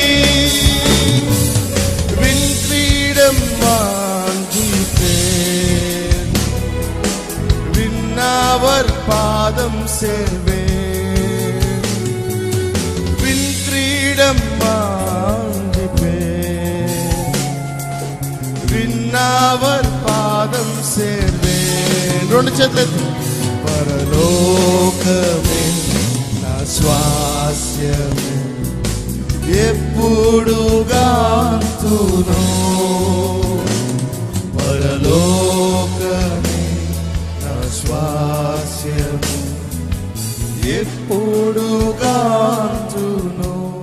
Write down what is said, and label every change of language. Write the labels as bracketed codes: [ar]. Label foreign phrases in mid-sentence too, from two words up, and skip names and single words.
[ta] விண்பீடம் வாஞ்சிப்பேன், விண்ணவர் பாதம் சேர்வேன். விண்கிரீடம் வாஞ்சிப்பேன், விண்ணவர் பாதம் சேர்வேன். [te] రెండు చేతులు. పరలోకమే నా స్వాస్యమే, ఎప్పుడు గాంతును. పరలోకమే నా స్వాస్యము, ఎప్పుడు గాంతును.